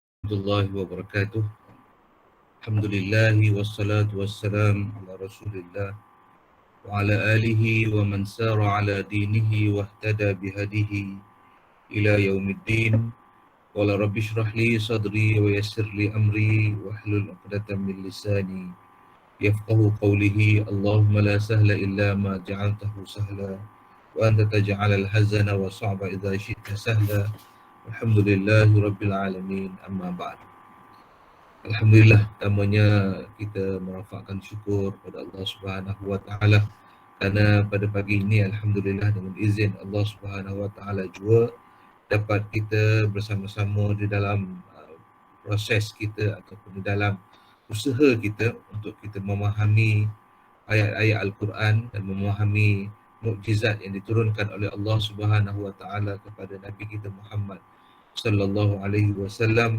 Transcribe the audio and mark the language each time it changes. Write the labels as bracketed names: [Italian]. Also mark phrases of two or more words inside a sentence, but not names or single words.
[Arabic] ورحمة الله وبركاته. الحمد لله والصلاة والسلام على رسول الله وعلى آله ومن سار على دينه واهتدى بهديه إلى يوم الدين. قال رب اشرح لي صدري ويسر لي أمري واحلل عقدة من لساني يفقهوا قولي. اللهم لا سهل إلا ما جعلته سهلا وأنت تجعل الحزن وصعبا إذا شئت سهلا. الحمد لله رب العالمين، أما بعد. [Malay] Alhamdulillah, pertamanya kita merafakkan syukur pada Allah [Arabic] سبحانه وتعالى [Malay] kerana pada pagi ini alhamdulillah dengan izin Allah [Arabic] سبحانه وتعالى [Malay] juga dapat kita bersama-sama di dalam proses kita ataupun di dalam usaha kita untuk kita memahami ayat-ayat Al-Quran dan memahami mukjizat yang diturunkan oleh Allah [Arabic] سبحانه وتعالى [Malay] kepada Nabi kita Muhammad [Arabic] صلى الله عليه وسلم.